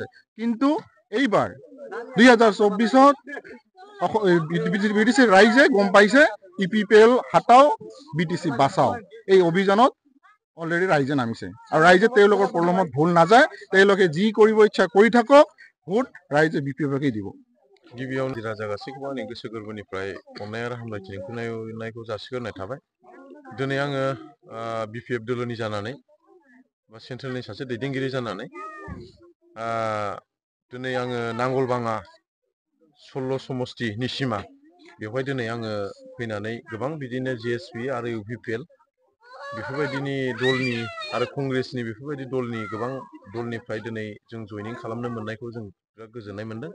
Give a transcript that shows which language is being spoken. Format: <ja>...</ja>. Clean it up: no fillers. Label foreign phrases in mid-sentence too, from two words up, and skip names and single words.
<as>কিন্তু এইবাৰ 2024-ত BTC ৰাইজে গম পাইছে UPPL হাটাও, BTC বাচাও, এই অভিযানত অলৰেডি ৰাইজে নামিছে। আৰু ৰাইজে তেওঁলোকৰ প্ৰলোভনত ভুল নাযায়, তেওঁলোকে যি কৰিব ইচ্ছা কৰি থাকক, ভোট ৰাইজে BPF-কে দিব।</as> <brx>गिबियावनो राजा गासैखौबो आंनि गोसो गोरबोनिफ्राय अननाय आरो हामलायथिनायखौ जासिग्रोनाय थाबाय। दिनै आङो BPF दोलोनि जानानै बा सेन्ट्रेलनि सासे दैदेनगिरि जानानै दिनै आङो नांगलबाङा 16 समस्तिनि सिमा, बेवहाय दिनै आङो फैनानै गोबां बिदिनो GSP आरो UPPL बेफोरबायदिनि दलनि आरो कंग्रेसनि बेफोरबायदि दलनि गोबां दलनिफ्राय दिनै जों जइनिं खालामनो मोननायखौ जों बिराद गोजोननाय मोनदों।</brx>